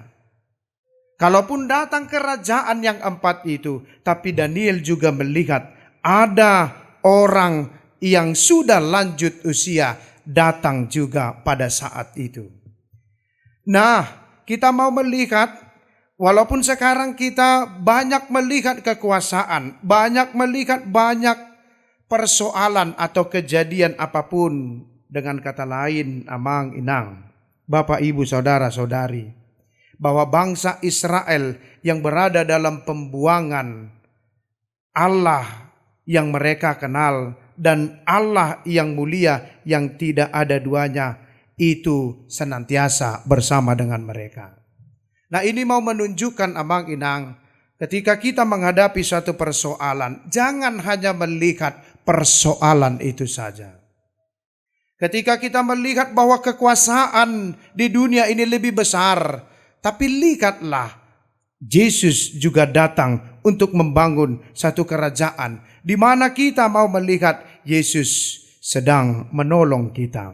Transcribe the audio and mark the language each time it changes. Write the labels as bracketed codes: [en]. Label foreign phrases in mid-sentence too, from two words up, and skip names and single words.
[id] Kalaupun datang kerajaan yang 4 itu, tapi Daniel juga melihat ada orang yang sudah lanjut usia datang juga pada saat itu. Nah, kita mau melihat, walaupun sekarang kita banyak melihat kekuasaan, banyak melihat banyak persoalan atau kejadian apapun, dengan kata lain, [bbc] amang inang, [id] Bapak Ibu Saudara-saudari, bahwa bangsa Israel yang berada dalam pembuangan, Allah yang mereka kenal dan Allah yang mulia yang tidak ada duanya itu senantiasa bersama dengan mereka. Nah, ini mau menunjukkan [bbc] amang inang, [id] ketika kita menghadapi suatu persoalan, jangan hanya melihat persoalan itu saja. Ketika kita melihat bahwa kekuasaan di dunia ini lebih besar, tapi lihatlah, Yesus juga datang untuk membangun satu kerajaan di mana kita mau melihat Yesus sedang menolong kita.